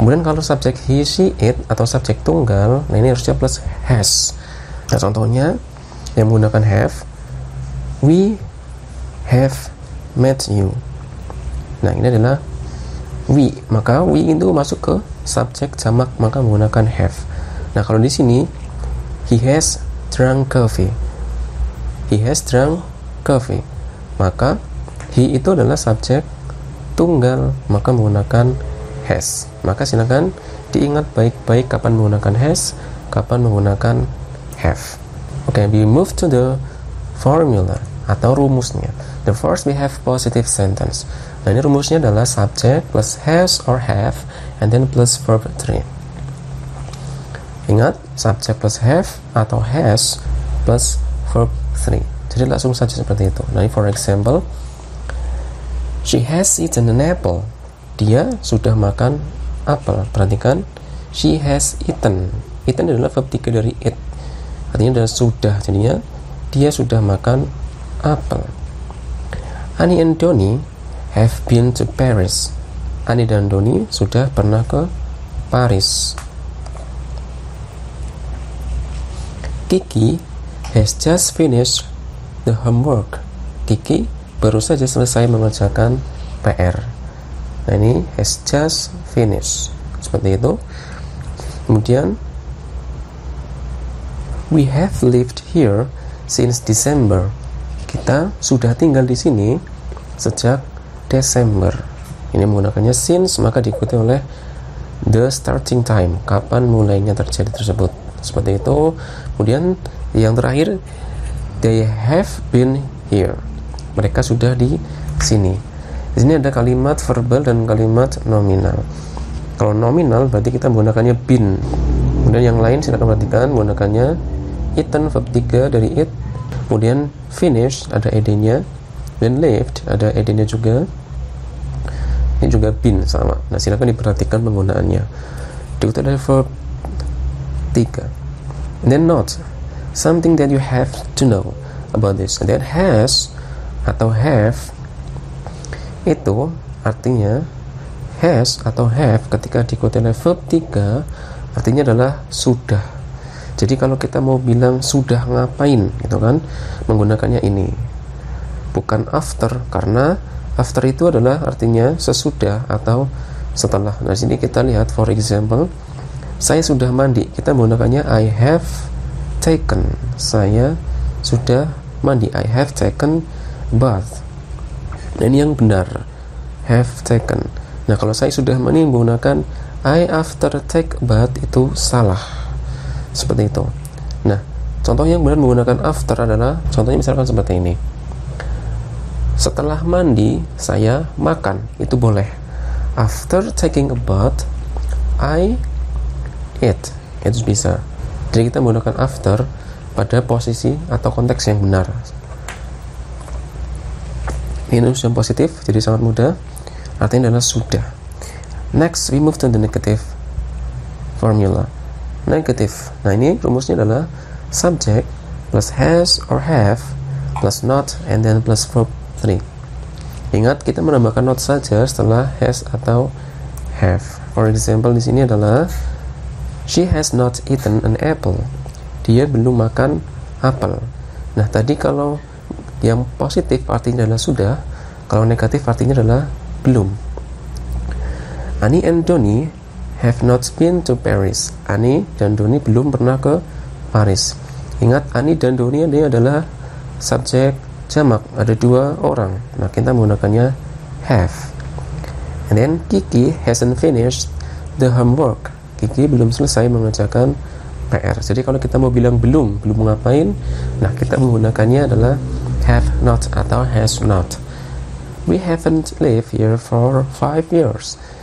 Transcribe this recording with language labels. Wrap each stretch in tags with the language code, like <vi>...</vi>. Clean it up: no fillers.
<id>Kemudian kalau subjek he, she, it atau subjek tunggal, nah ini harusnya plus has. Nah, contohnya yang menggunakan have,</id> <en>we have met you.</en> <id>Nah, ini adalah we, maka we itu masuk ke subjek jamak, maka menggunakan have. Nah, kalau di sini</id> <en>he has drunk coffee. He has drunk coffee.</en> <id>Maka he itu adalah subjek tunggal, maka menggunakan has. Maka silakan diingat baik-baik kapan menggunakan has, kapan menggunakan have.</id> <en>Oke, we move to the formula</en> <id>atau rumusnya.</id> <en>The first we have positive sentence.</en> <id>Nah, ini rumusnya adalah</id> <en>subject plus has or have and then plus verb 3.</en> <id>Ingat, subject plus have atau has plus verb 3. Jadi langsung saja seperti itu.</id> <en>Nah, for example, she has eaten an apple.</en> <id>Dia sudah makan apel. Perhatikan,</id> <en>she has eaten.</en> <id>Eaten adalah verb 3 dari eat. Artinya adalah sudah. Jadinya dia sudah makan apel.</id> <en>Annie and Donnie have been to Paris.</en> <id>Annie dan Donnie sudah pernah ke Paris.</id> <en>Kiki has just finished the homework.</en> <id>Kiki baru saja selesai mengerjakan PR. Nah, ini</id> <en>has just finished.</en> <id>Seperti itu. Kemudian</id> <en>we have lived here since December.</en> <id>Kita sudah tinggal di sini sejak Desember. Ini menggunakannya since, maka diikuti oleh</id> <en>the starting time,</en> <id>kapan mulainya terjadi tersebut. Seperti itu. Kemudian yang terakhir,</id> <en>they have been here.</en> <id>Mereka sudah di sini. Di sini ada kalimat verbal dan kalimat nominal. Kalau nominal berarti kita menggunakannya been. Kemudian yang lain silakan perhatikan, menggunakannya eaten verb 3 dari eat. Kemudian finish ada ed-nya, dan lived ada ed-nya juga. Ini juga been sama. Nah, silakan diperhatikan penggunaannya. Diikuti dari verb 3.</id> <en>And then not, something that you have to know about this. And then</en> <id>has atau have itu artinya has atau have ketika diikuti oleh verb 3 artinya adalah sudah. Jadi kalau kita mau bilang sudah ngapain gitu kan, menggunakannya ini, bukan after, karena after itu adalah artinya sesudah atau setelah. Nah, sini kita lihat,</id> <en>for example,</en> <id>saya sudah mandi, kita menggunakannya</id> <en>I have taken.</en> <id>Saya sudah mandi,</id> <en>I have taken bath.</en> <id>Nah, ini yang benar,</id> <en>have taken.</en> <id>Nah, kalau saya sudah mandi menggunakan</id> <en>I after take bath,</en> <id>itu salah. Seperti itu. Nah, contoh yang benar menggunakan after adalah, contohnya misalkan seperti ini. Setelah mandi, saya makan. Itu boleh.</id> <en>After taking a bath, I eat.</en> <id>Itu bisa. Jadi kita menggunakan after pada posisi atau konteks yang benar. Ini yang positif, jadi sangat mudah. Artinya adalah sudah.</id> <en>Next, we move to the negative formula. Negative.</en> <id>Nah, ini rumusnya adalah subject plus has or have plus not and then plus verb 3. Ingat, kita menambahkan not saja setelah has atau have.</id> <en>For example,</en> <id>di sini adalah</id> <en>she has not eaten an apple.</en> <id>Dia belum makan apel. Nah, tadi kalau yang positif artinya adalah sudah, kalau negatif artinya adalah belum.</id> <en>Annie and Donnie have not been to Paris.</en> <id>Annie dan Donnie belum pernah ke Paris. Ingat, Annie dan Donnie ini adalah subjek jamak, ada 2 orang. Nah, kita menggunakannya have.</id> <en>And then Kiki hasn't finished the homework.</en> <id>Kiki belum selesai mengerjakan PR. Jadi kalau kita mau bilang belum ngapain, nah kita menggunakannya adalah have not atau has not.</id> <en>We haven't lived here for 5 years.</en>